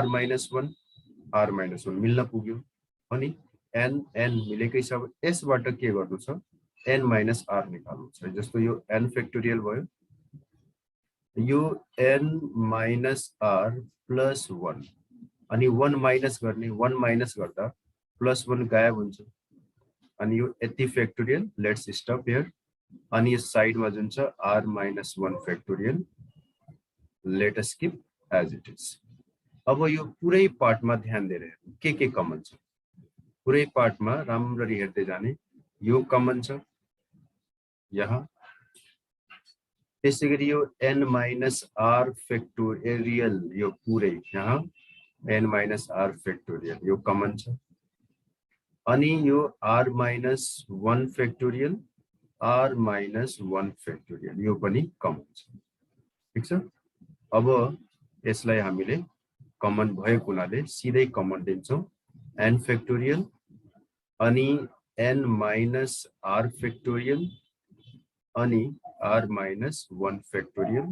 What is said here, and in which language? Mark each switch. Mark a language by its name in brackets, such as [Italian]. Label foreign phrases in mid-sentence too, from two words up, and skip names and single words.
[Nepali] minus 1 मिल्न पुग्यो अनि n मिलेकै छ यसबाट के गर्नु छ [English] n minus r [Nepali] निकाल्नु छ जस्तो यो [English] n factorial [Nepali] भयो यो [English] n minus r plus 1 [Nepali] अनि 1 माइनस गर्ने 1 माइनस गर्दा प्लस 1 गायब हुन्छ अनि यो यति [English] factorial let's stop here [Nepali] अनि यो साइडमा जुन छ [English] r minus 1 factorial let us skip as it is. [Nepali] अब यो पुरै पार्टमा ध्यान दिएर हेर्नु के कमन छ। पुरै पार्टमा राम्ररी हेर्दै जाने। यो कमन छ यहाँ, त्यसैगरी यो [English] n minus r factorial [Nepali] यो पुरै यहाँ [English] n minus r factorial [Nepali] यो कमन छ। अनि यो [English] r minus 1 factorial r minus 1 factorial [Nepali] यो पनि कमन छ। ठीक छ। अब यसलाई हामीले कमन भएको हुनाले सिधै कमन लिन्छौं [English] n factorial [Nepali] अनि [English] n minus r factorial [Nepali] अनि [English] r minus 1 factorial.